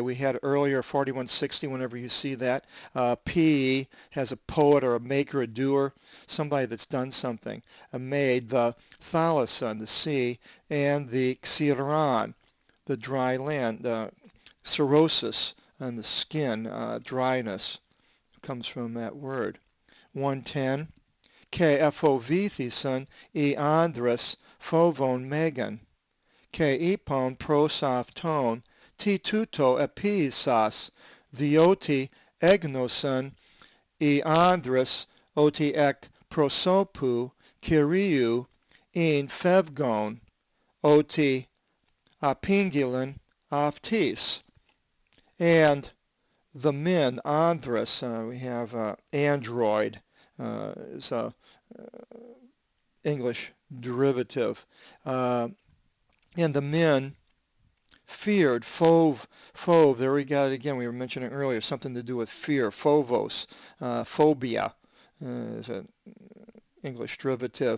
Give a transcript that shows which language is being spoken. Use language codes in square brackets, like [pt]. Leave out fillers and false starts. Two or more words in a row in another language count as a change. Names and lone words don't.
[en] We had earlier 4160, whenever you see that. P has a poet or a maker, a doer, somebody that's done something. Made the thalason, the sea, and the xiran, the dry land, cirrhosis on the skin, dryness, comes from that word. 110, [el] καὶ ἐφοβήθησαν οἱ ἄνδρες φόβον μέγαν, καὶ εἶπον πρὸς αὐτόν τί τοῦτο ἐποίησας, διότι ἔγνωσαν οἱ ἄνδρες ὅτι ἐκ προσώπου κυρίου ἦν φεύγων ὅτι ἀπήγγειλεν αὐτοῖς. [en] And the men, andros, we have android, is a English derivative. And the men feared, phove, there we got it again, we were mentioning earlier, something to do with fear, phobos, phobia is an English derivative.